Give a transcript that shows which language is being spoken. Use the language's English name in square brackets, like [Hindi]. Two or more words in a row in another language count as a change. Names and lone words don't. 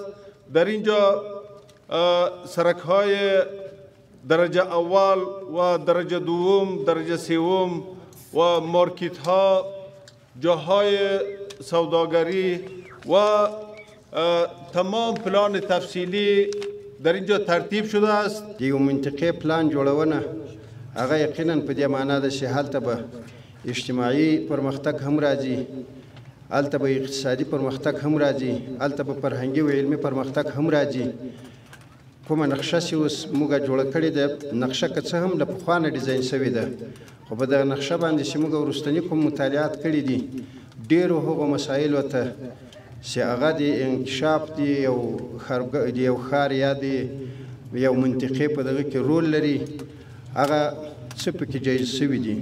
[Persian] در اینجا سرک‌های درجه اول و درجه دوم، درجه سوم و مارکت ها، جاهای سوداگری و تمام پلان تفصیلی در اینجا ترتیب شده است. [Pashto] دیو منطقه پلان جوړونه هغه یقینا په دې معنا ده چې هلته به اجتماعي پرمختګ هم راځي، هلته به اقتصادي پرمختګ هم راځي، هلته به فرهنګي او علمي پرمختګ هم راځي. کومه نقشه چې اوس موږ جوړه کړې ده، نقشه که څه هم له پخوا نه ډیزاین شوې ده، خو په دغه نقشه باندې چې موږ وروستني کوم مطالعات کړي دي، ډېرو هغو مسایلو ته چې هغه د انکشاف د یو ښار یا د یو منطقې په دغه کې رول لري، هغه څه پکې جایز شوي دي.